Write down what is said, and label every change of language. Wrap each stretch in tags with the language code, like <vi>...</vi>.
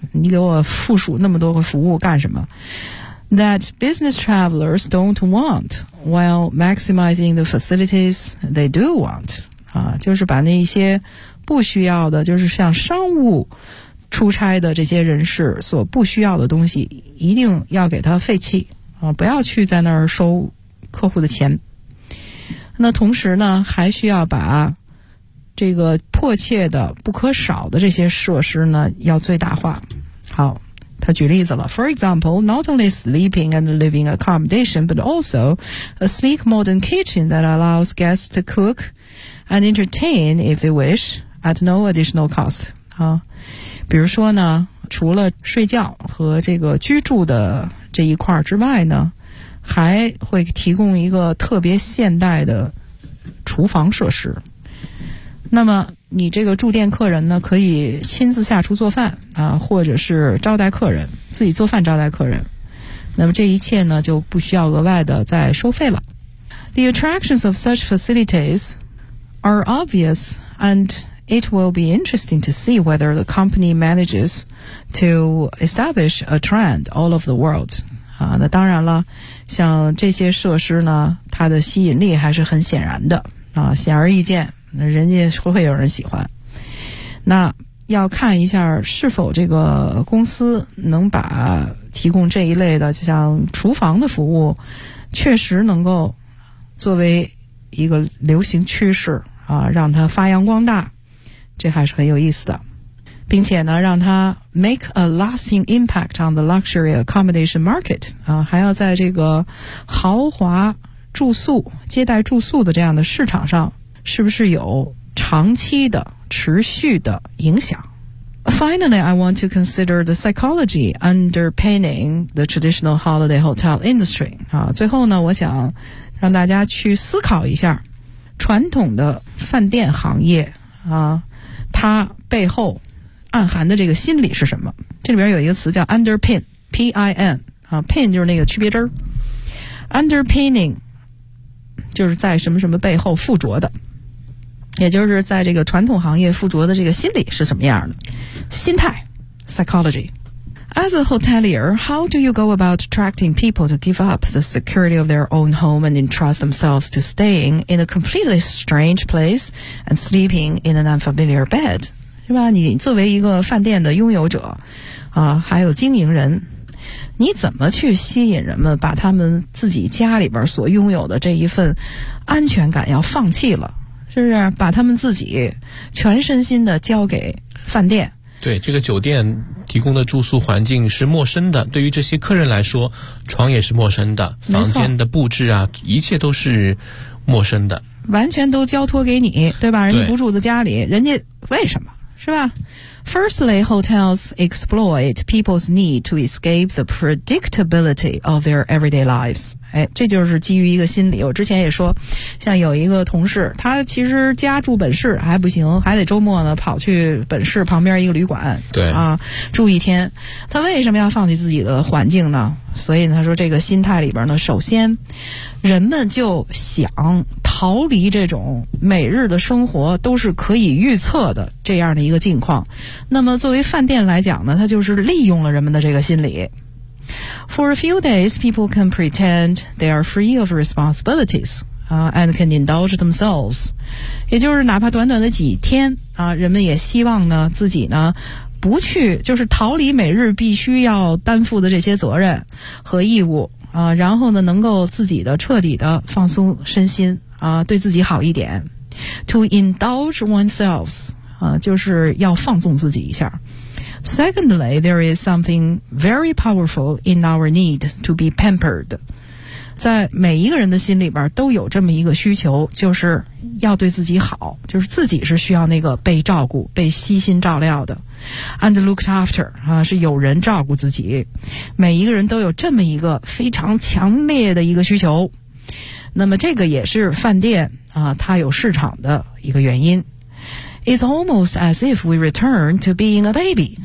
<zh>你给我附属那么多个服务干什么 ？</zh> <en>That business travelers don't want while maximizing the facilities they do want</en> <zh>啊，就是把那些不需要的，就是像商务出差的这些人士所不需要的东西，一定要给他废弃啊，不要去在那儿收客户的钱。那同时呢，还需要把这个迫切的不可少的这些设施呢要最大化。好，他举例子了。</zh> <en>For example, not only sleeping and living accommodation, but also a sleek modern kitchen that allows guests to cook and entertain if they wish at no additional cost.</en> <zh>好，比如说呢，除了睡觉和这个居住的这一块之外呢，还会提供一个特别现代的厨房设施。那么你这个住店客人呢，可以亲自下厨做饭啊，或者是招待客人，自己做饭招待客人。那么这一切呢，就不需要额外的再收费了。</zh> <en>The attractions of such facilities are obvious, and it will be interesting to see whether the company manages to establish a trend all over the world.</en> <zh>啊，那当然了，像这些设施呢，它的吸引力还是很显然的啊，显而易见。那人家会有人喜欢，那要看一下是否这个公司能把提供这一类的就像厨房的服务确实能够作为一个流行趋势啊，让它发扬光大，这还是很有意思的，并且呢让它</zh> <en>make a lasting impact on the luxury accommodation market</en> <zh>啊，还要在这个豪华住宿接待住宿的这样的市场上是不是有长期的持续的影响。</zh> <en>Finally, I want to consider the psychology underpinning the traditional holiday hotel industry.</en> <zh>啊，最后呢，我想让大家去思考一下传统的饭店行业啊，它背后暗含的这个心理是什么。这里边有一个词叫 underpin, P-I-N, 啊， pin 就是那个区别针。 Underpinning 就是在什么什么背后附着的，也就是在这个传统行业附着的这个心理是什么样的心态 psychology.</zh> <en>As a hotelier, how do you go about attracting people to give up the security of their own home and entrust themselves to staying in a completely strange place and sleeping in an unfamiliar bed?</en> <zh>是吧，你作为一个饭店的拥有者啊，还有经营人，你怎么去吸引人们把他们自己家里边所拥有的这一份安全感要放弃了，是不是把他们自己全身心的交给饭店？对，这个酒店提供的住宿环境是陌生的，对于这些客人来说，床也是陌生的，房间的布置啊，一切都是陌生的，完全都交托给你，对吧？人家不住在家里，人家为什么？是吧？</zh> <en>Firstly, hotels exploit people's need to escape the predictability of their everyday lives.</en> <zh>哎，这就是基于一个心理。我之前也说，像有一个同事，他其实家住本市还不行，还得周末呢跑去本市旁边一个旅馆，对啊，住一天。他为什么要放弃自己的环境呢？所以他说，这个心态里边呢，首先人们就想逃离这种每日的生活都是可以预测的这样的一个境况。那么作为饭店来讲呢，他就是利用了人们的这个心理。</zh> <en>For a few days, people can pretend they are free of responsibilities, and can indulge themselves.</en> <zh>也就是哪怕短短的几天啊，人们也希望呢自己呢不去，就是逃离每日必须要担负的这些责任和义务啊，然后呢能够自己的彻底的放松身心啊，对自己好一点。</zh> <en>To indulge oneself</en> <zh>啊，就是要放纵自己一下。</zh> <en>Secondly, there is something very powerful in our need to be pampered.</en> <zh>在每一个人的心里边都有这么一个需求，就是要对自己好，就是自己是需要那个被照顾、被悉心照料的。</zh> <en>And looked after,</en> <zh>啊，是有人照顾自己。每一个人都有这么一个非常强烈的一个需求。那么这个也是饭店，啊，它有市场的一个原因。</zh> <en>It's almost as if we return to being a baby.</en>